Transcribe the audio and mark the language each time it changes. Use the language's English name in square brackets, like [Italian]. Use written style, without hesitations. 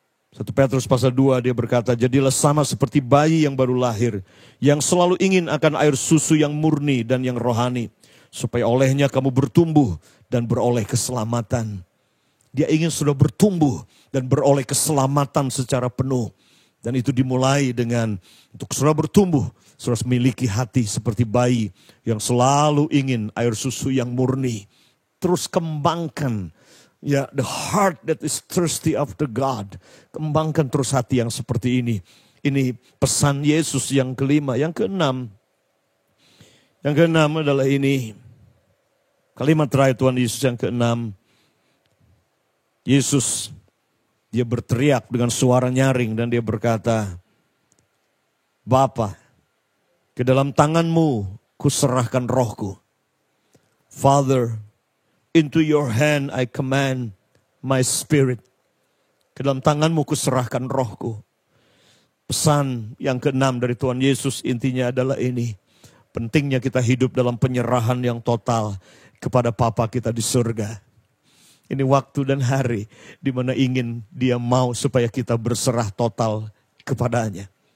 [Indonesian] 1 Petrus pasal 2 dia berkata, jadilah sama seperti bayi yang baru lahir, yang selalu ingin akan air susu yang murni dan yang rohani, supaya olehnya kamu bertumbuh dan beroleh keselamatan. Dia ingin sudah bertumbuh dan beroleh keselamatan secara penuh. Dan itu dimulai dengan untuk saudara bertumbuh, saudara memiliki hati seperti bayi yang selalu ingin air susu yang murni. Terus kembangkan, ya, [English] the heart that is thirsty after God. [Indonesian] Kembangkan terus hati yang seperti ini. Ini pesan Yesus yang kelima. Yang keenam adalah ini. Kalimat terakhir Tuhan Yesus yang keenam. Yesus, dia berteriak dengan suara nyaring dan dia berkata, Bapa, ke dalam tanganmu kuserahkan rohku. [English] Father, into your hand I command my spirit. [Indonesian] Ke dalam tanganmu kuserahkan rohku. Pesan yang keenam dari Tuhan Yesus intinya adalah ini. Pentingnya kita hidup dalam penyerahan yang total kepada Bapa kita di surga. Ini waktu dan hari di mana ingin dia mau supaya kita berserah total kepadanya.